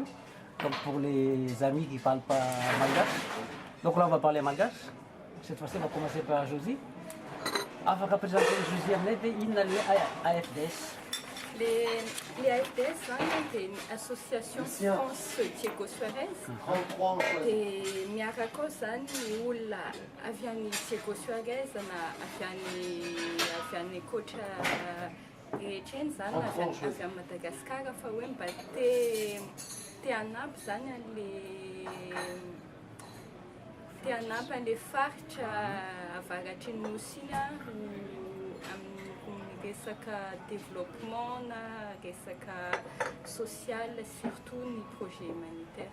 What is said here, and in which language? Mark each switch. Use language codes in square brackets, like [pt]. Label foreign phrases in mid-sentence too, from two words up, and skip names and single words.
[fr] Donc pour les amis qui ne parlent pas malgache, donc là on va parler malgache. Cette fois-ci on va commencer par Josie. Avant de présenter Josie, on a le AFDS. Les AFDS, c'est une association France Diego Suarez. [mg] Et miaraka zany olona avy any Diego Suarez avy any kotra rehetra eny zany avy any Madagasikara fa hoe mba te hanampy zany te hanampy an'le faritra avaratry ny nosy amin'ny resaka développement na resaka social, surtout ny [fr] projet humanitaire.